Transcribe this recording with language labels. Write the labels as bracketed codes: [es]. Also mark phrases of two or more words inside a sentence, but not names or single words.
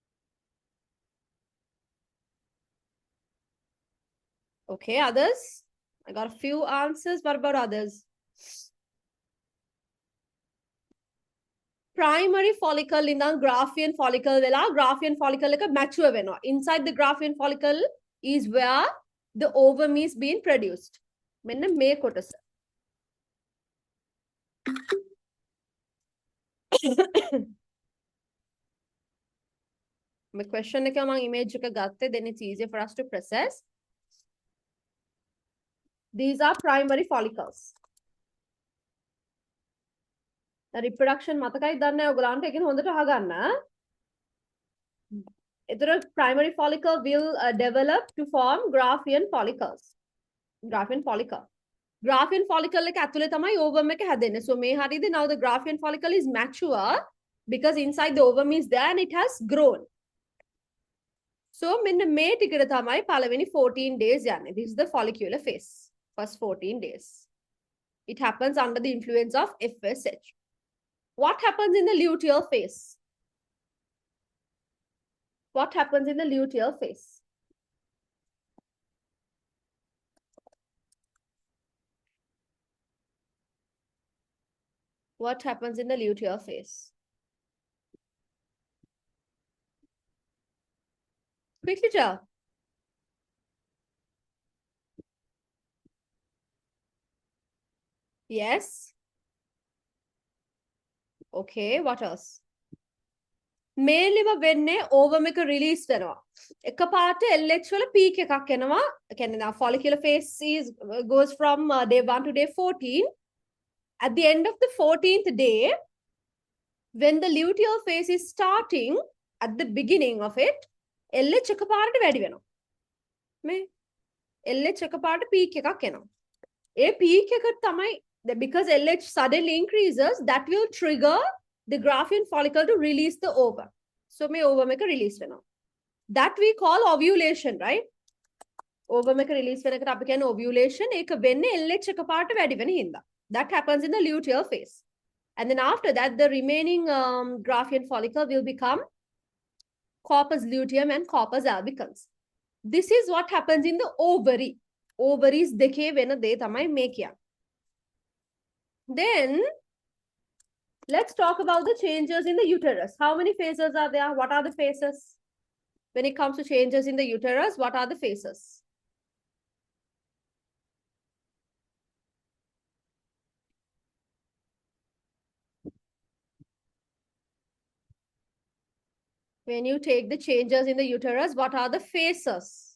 [en] Okay, others? I got a few answers. What about others? Primary follicle in the Graafian follicle vela Graafian follicle like a mature vena. Inside the Graafian follicle is where the ovum is being produced. [si] මෙන්න මේ කොටස. [en] My question [si] එක මම image එක ගත්තේ, [en] then it's easier for us to process. These are primary follicles. The reproduction [si] මතකයි දන්නේ ඔයගොල්ලන්ට ඒකෙන් හොඳට අහගන්න. [en] එතකොට primary follicle will develop to form Graafian follicles. Graafian follicle. Graafian follicle [si] එක ඇතුලේ තමයි ovum එක හැදෙන්නේ. So මේ හරියද? [en] Now the Graafian follicle is mature because inside the ovum is there and it has grown. [si] So මෙන්න මේ ටිකට තමයි පළවෙනි 14 days යන්නේ. [en] This is the follicular phase. First 14 days. It happens under the influence of FSH. What happens in the luteal phase? What happens in the luteal phase? What happens in the luteal phase? Quickly tell. Yes. Okay, what else? [si] Mainly වෙන්නේ ovum එක release වෙනවා. එකපාරට LH වල peak එකක් එනවා. කියන්නේ [en] follicular phase goes from day 1 to day 14. At the end of the 14th day, when the luteal phase is starting, at the beginning of it, LH [si] එකපාරට වැඩි වෙනවා. මේ LH එකපාරට peak එකක් එනවා. ඒ peak එක තමයි, [en] because LH suddenly increases, that will trigger the Graafian follicle to release the ovum. [si] So may ovum එක release වෙනවා. [en] That we call ovulation, right? [si] Ovum එක release වෙන එකට අපි කියන්නේ ovulation. ඒක වෙන්නේ LH එකපාරට වැඩි වෙන හින්දා. [en] That happens in the luteal phase. And then after that, the remaining Graafian follicle will become corpus luteum and corpus albicans. This is what happens in the ovary. [si] Ovaries දෙකේ වෙන දේ තමයි මේ කියන්නේ. [en] Then, let's talk about the changes in the uterus. How many phases are there? What are the phases? When it comes to changes in the uterus, what are the phases? When you take the changes in the uterus, what are the phases?